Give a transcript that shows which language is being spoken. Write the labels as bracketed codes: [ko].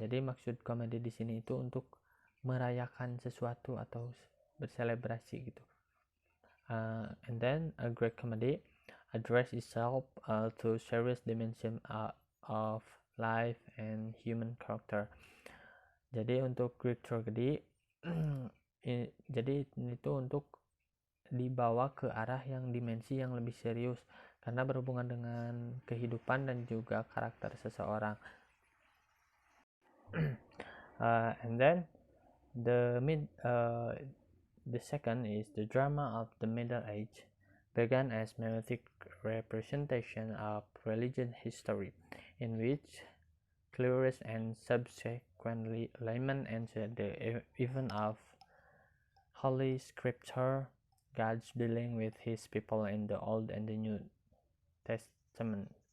[id] Jadi maksud komedi di sini itu untuk merayakan sesuatu atau berselebrasi gitu. [en] And then a Greek comedy address itself to serious dimension of life and human character. [id] Jadi untuk Greek tragedy jadi itu untuk dibawa ke arah yang dimensi yang lebih serius karena berhubungan dengan kehidupan dan juga karakter seseorang. [en] And then the second is the drama of the Middle Age, began as mimetic representation of religious history, in which clerics and subsequently laymen entered the event of Holy Scripture, God's dealing with his people in the Old and the New Testament.